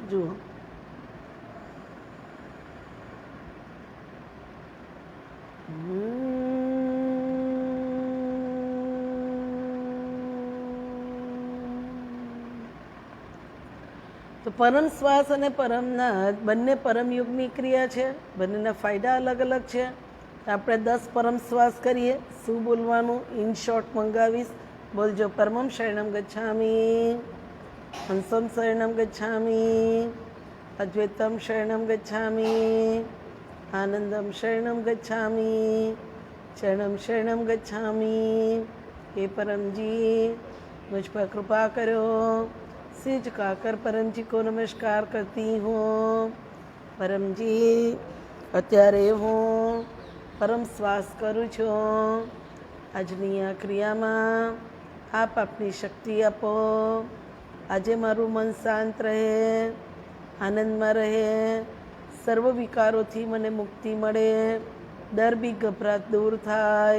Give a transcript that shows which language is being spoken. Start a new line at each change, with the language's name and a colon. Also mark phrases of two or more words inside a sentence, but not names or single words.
Gujarati: જુઓ, તો પરમ શ્વાસ અને પરમનાદ બંને પરમયોગની ક્રિયા છે. બંનેના ફાયદા અલગ અલગ છે. આપણે 10 પરમ શ્વાસ કરીએ. શું બોલવાનું?
English: in short
Gujarati: મંગાવીશ. બોલજો.
Sanskrit: પરમમ શરણમ ગચ્છામી, હંસમ શરણમ ગચ્છામી, અદ્વૈતમ શરણમ ગચ્છામી, આનંદમ શરણમ ગચ્છામી, ચરણમ શરણમ ગચ્છામી.
Hindi: हे परम जी, मुझ पर कृपा करो. सिर झुकाकर परम जी को नमस्कार करती हूँ. परम जी,
Gujarati: અત્યારે હું પરમ શ્વાસ કરું છું. આજની આ ક્રિયામાં આપ આપની શક્તિ આપો. આજે મારું મન શાંત રહે, આનંદમાં રહે, સર્વ વિકારોથી મને મુક્તિ મળે, ડર બી ગભરાટ દૂર થાય.